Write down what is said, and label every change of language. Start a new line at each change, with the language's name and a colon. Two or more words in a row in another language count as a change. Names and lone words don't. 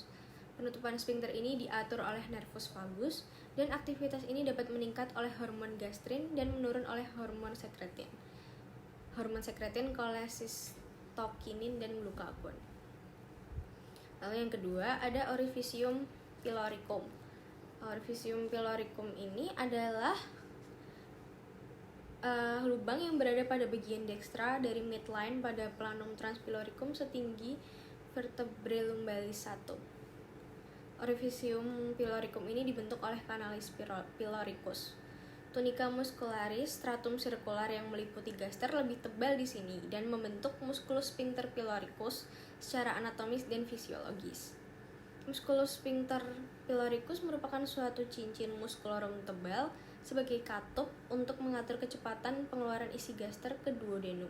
Indonesian: Penutupan sphincter ini diatur oleh nervus vagus dan aktivitas ini dapat meningkat oleh hormon gastrin dan menurun oleh hormon sekretin. Hormon sekretin kolesistokinin dan glukagon. Lalu yang kedua ada orificium pyloricum. Orificium pyloricum ini adalah lubang yang berada pada bagian dekstra dari midline pada planum transpyloricum setinggi vertebrae lumbalis 1. Orificium pyloricum ini dibentuk oleh canalis pyloricus. Tunica muscularis, stratum sirkular yang meliputi gaster lebih tebal di sini dan membentuk musculus sphincter pyloricus secara anatomis dan fisiologis. Musculus sphincter pyloricus merupakan suatu cincin muskulorum tebal sebagai katup untuk mengatur kecepatan pengeluaran isi gaster ke duodenum.